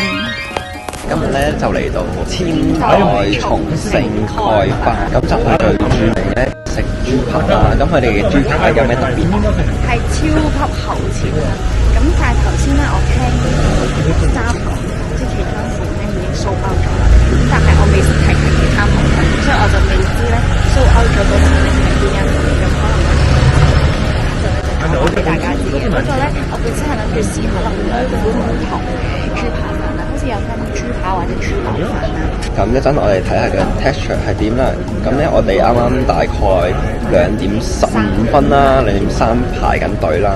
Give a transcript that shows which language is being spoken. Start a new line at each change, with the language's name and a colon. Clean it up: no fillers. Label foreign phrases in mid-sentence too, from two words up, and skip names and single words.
Cantonese: 今日咧就嚟到千代松盛蓋飯，咁就去最著名咧食豬扒啦。咁佢哋嘅豬扒有咩特別？係超級厚切啦。咁但係頭先咧，我聽三個即係其他款咧已經
English: sold out
Cantonese: 咗啦。咁但係我未食齊其他款，所以我就未知咧
English: sold out
Cantonese: 咗嗰個係邊一款。咁可能就俾大家知嘅。不過咧，我本身係諗住試可能2款唔同嘅豬扒飯啦，好似有分豬扒或者豬柳飯啦。咁一陣我哋睇下嘅 texture 係點啦。咁咧我哋啱啱大概2點15分啦，2點3排緊隊啦。